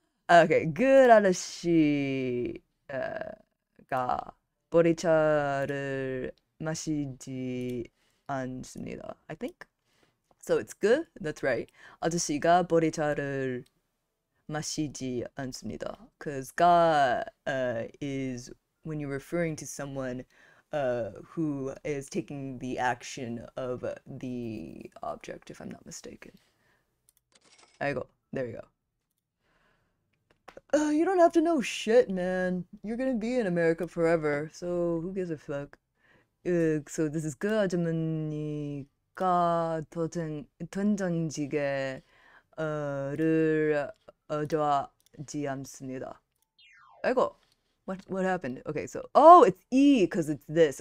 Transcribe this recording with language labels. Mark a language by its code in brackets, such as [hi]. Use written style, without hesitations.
[en] Okay, good [ko] 아저씨가 보리차를 마시지 않습니다. [en] I think. So it's good. That's right. [ko] 아저씨가 보리차를 마시지 않습니다. [en] Because ga is when you're referring to someone who is taking the action of the object, if I'm not mistaken. 아이고, there you go. You don't have to know shit, man. You're gonna be in America forever, so who gives a fuck? So this is [ko] 그 아주머니가 된장찌개를 좋아하지 않습니다. [en] 아이고, what happened? Okay, so it's E because it's this.